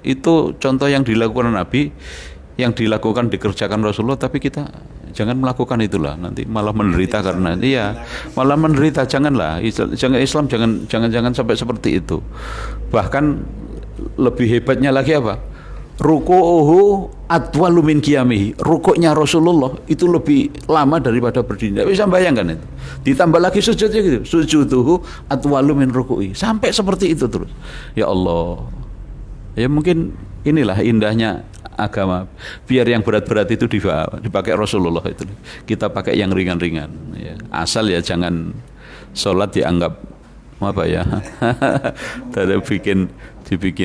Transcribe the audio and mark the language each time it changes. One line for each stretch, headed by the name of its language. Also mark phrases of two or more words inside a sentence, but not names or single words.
Indonesian: Itu contoh yang dilakukan Nabi, yang dilakukan dikerjakan Rasulullah, tapi kita jangan melakukan itulah, nanti malah menderita karena malah menderita. Janganlah, Islam jangan sampai seperti itu. Bahkan lebih hebatnya lagi apa?
Arabic: ركوعه أطول من قيامه.
Indonesian: Rukuknya Rasulullah itu lebih lama daripada berdiri. Bisa bayangkan itu. Ditambah lagi sujudnya gitu.
Arabic: سجوده أطول من ركوعه.
Indonesian: Sampai seperti itu terus. Ya Allah. Ya mungkin inilah indahnya agama. Biar yang berat-berat itu dipakai Rasulullah itu. Kita pakai yang ringan-ringan. Ya. Asal ya jangan sholat dianggap apa ya. Dari dibikin.